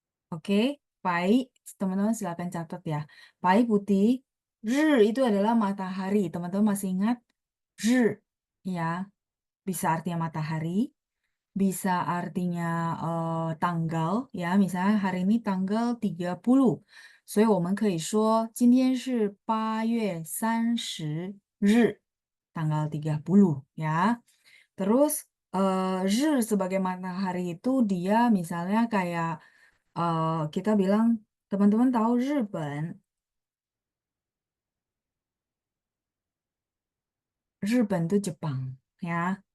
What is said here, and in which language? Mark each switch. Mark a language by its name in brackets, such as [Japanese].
[Indonesian] Oke, 白 teman-teman silakan catat ya. 白 putih, 日 itu adalah matahari. Teman-teman masih ingat? 日 ya, bisa artinya matahari. Bisa artinya tanggal ya, misalnya hari ini tanggal 30. [Chinese] 所以我们可以说今天是8月30日 [Indonesian] tanggal 30 ya. Terus 日 sebagai matahari itu dia misalnya kayak kita bilang teman-teman tahu Jepang 日本 itu Jepang ya.